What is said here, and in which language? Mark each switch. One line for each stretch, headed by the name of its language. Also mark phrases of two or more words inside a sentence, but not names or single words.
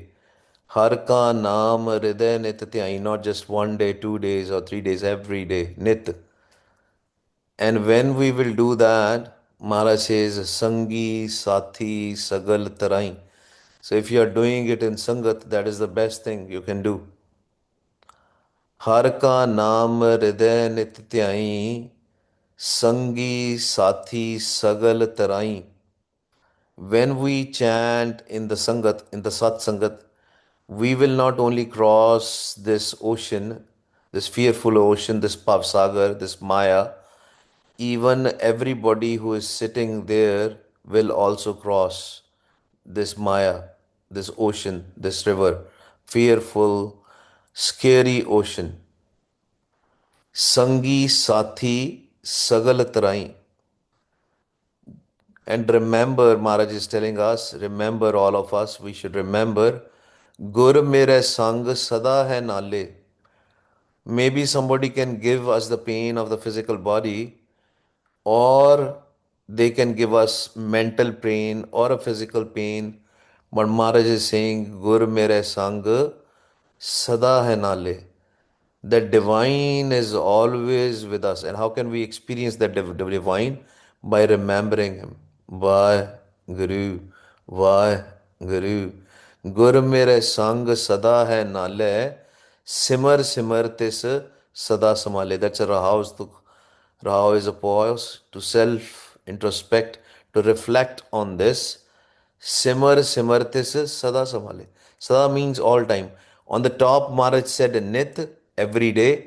Punjabi: ਹਰਿ ਕਾ ਨਾਮੁ ਰਿਦੈ ਨਿਤ ਧਿਆਈ,
English: not just one day, 2 days, or 3 days, every day. Nit. And when we will do that, Maharaj says,
Punjabi: ਸੰਗੀ ਸਾਥੀ ਸਗਲ ਤਰਾਂਈ.
English: So if you are doing it in Sangat, that is the best thing you can do.
Punjabi: ਹਰਿ ਕਾ ਨਾਮੁ ਰਿਦੈ ਨਿਤ ਧਿਆਈ ਸੰਗੀ ਸਾਥੀ ਸਗਲ ਤਰਾਂਈ.
English: When we chant in the Sangat, in the Sat Sangat, we will not only cross this ocean, this fearful ocean, this Pavsagar, this Maya, even everybody who is sitting there will also cross this Maya, this ocean, this river, fearful. scary ocean,
Punjabi: ਸੰਗੀ ਸਾਥੀ ਸਗਲ ਤਰਾਂਈ.
English: And remember, Maharaj is telling us, remember, all of us, we should remember,
Punjabi: ਗੁਰੁ ਮੇਰੈ ਸੰਗਿ ਸਦਾ ਹੈ ਨਾਲੇ.
English: Maybe somebody can give us the pain of the physical body, or they can give us mental pain or a physical pain. But Maharaj is saying,
Punjabi: ਗੁਰੁ ਮੇਰੈ ਸੰਗਿ ਸਦਾ ਹੈ ਨਾਲੇ.
English: The divine is always with us. And how can we experience that divine? By remembering Him. Why Guru, why Guru.
Punjabi: ਗੁਰੁ ਮੇਰੈ ਸੰਗਿ ਸਦਾ ਹੈ ਨਾਲੇ, ਸਿਮਰਿ ਸਿਮਰਿ ਤਿਸੁ ਸਦਾ ਸਮ੍ਹਾਲੇ.
English: That's a Rahaus. Rahau is a pause to self introspect, to reflect on this.
Punjabi: ਸਿਮਰਿ ਸਿਮਰਿ ਤਿਸੁ ਸਦਾ ਸਮ੍ਹਾਲੇ.
English: Sada means all time. On the top, Maharaj said Nit, every day.